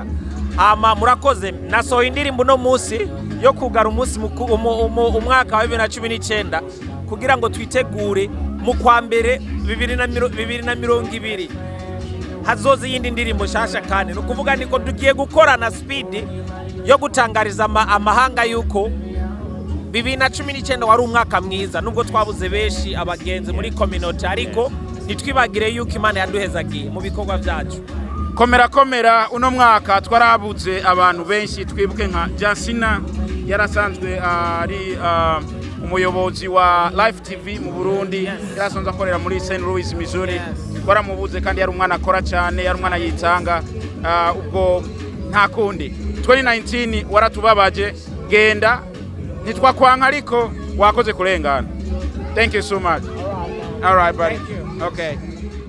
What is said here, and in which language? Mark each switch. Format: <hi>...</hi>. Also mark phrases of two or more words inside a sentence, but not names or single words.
<rn>Murakoze, nasohoye indirimbo no munsi yo kugara umunsi umwaka wa 2019 kugira ngo twitegure mu kwa mbere 2020 hazoze yindi ndirimbo shasha, kandi no kuvuga niko tugiye gukorana speed yo gutangariza amahanga yuko 2019 wari umwaka mwiza, nubwo twabuze benshi abagenzi muri community, ariko nitwibagire yuko Imana yaduhezagiye mu bikorwa byacu. Komera uno mwaka twarabuze abantu benshi, twibuke nka Jansina yarasanzwe ari umuyobozi wa Live TV mu Burundi, yarasanzwe akorera muri St. Louis, Missouri. Twaramubuze kandi yari umwana akora cyane, yari umwana yitanga, ubwo nta kundi. 2019 waratubabaje, genda ntitwakwanka ariko wakoze kurengana.</rn> <en>Thank you so much. All right buddy. Okay.</en>